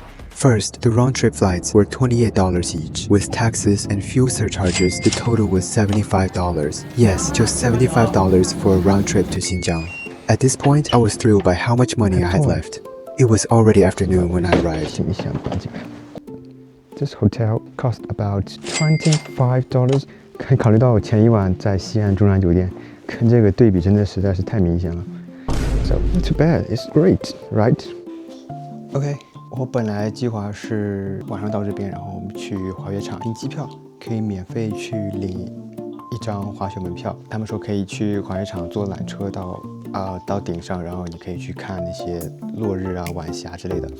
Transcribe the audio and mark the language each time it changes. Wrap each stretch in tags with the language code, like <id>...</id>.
<en>First, the round-trip flights were $28 each. With taxes and fuel surcharges, the total was $75. Yes, just $75 for a round trip to Xinjiang. At this point, I was thrilled by how much money I had left. It was already afternoon when I arrived. This hotel cost about $25。</en> <zh>可以考虑到我前一晚在西岸中南酒店，跟这个对比真的实在是太明显了。</zh> <en>So not too bad, it's great, right?</en> <zh>OK， 我本来计划是晚上到这边，然后我们去滑雪场订机票，可以免费去领一张滑雪门票。他们说可以去滑雪场坐缆车到顶上，然后你可以去看那些落日啊、晚霞之类的。</zh>